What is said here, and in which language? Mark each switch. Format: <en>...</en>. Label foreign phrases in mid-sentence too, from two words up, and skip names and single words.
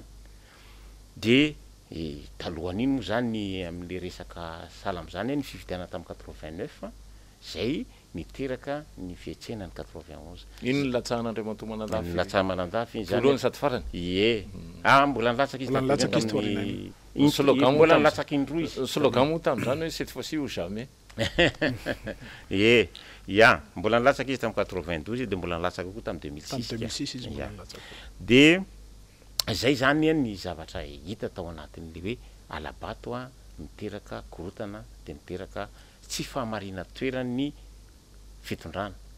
<mg>De talohan'iny moa zany amin'le resaka sala am'izany ny fifidianana tamin'ny 89 zay niteraka ny fietsenany 91. Ino ny latsahan'Andriamatoa Manandafy? Latsaha Manandafy zany. Voalohany sady farany? Ie. Mbola nilatsaka izy tamin'ny slogan mbola nilatsaka indroa izy. Slogan moa tamin'izany hoe</mg> <fr>cette fois-ci ou jamais.</fr> <mg>Ie. Ya, mbola nilatsaka izy tamin'ny 92 de mbola nilatsaka koa tamin'ny 2006. 2006 izy mbola nilatsaka. De zay zany ny zavatra hita tao anatin'le hoe alabato miteraka korotana de miteraka tsy fahamarina toerany fitondrana.</mg>